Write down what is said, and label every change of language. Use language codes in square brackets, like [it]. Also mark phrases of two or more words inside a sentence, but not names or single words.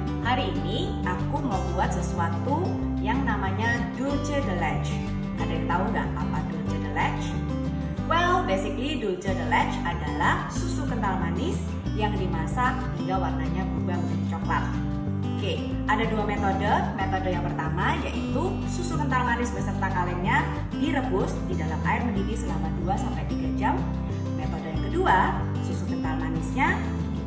[id] Hari ini aku mau buat sesuatu yang namanya [es] dulce de leche. [id] Ada yang tahu nggak apa [es] dulce de leche? [en] Well, basically [es] dulce de leche [id] adalah susu kental manis yang dimasak hingga warnanya berubah menjadi coklat. Oke, ada dua metode. Metode yang pertama yaitu susu kental manis beserta kalennya direbus di dalam air mendidih selama 2-3 jam. Metode yang kedua, susu kental manisnya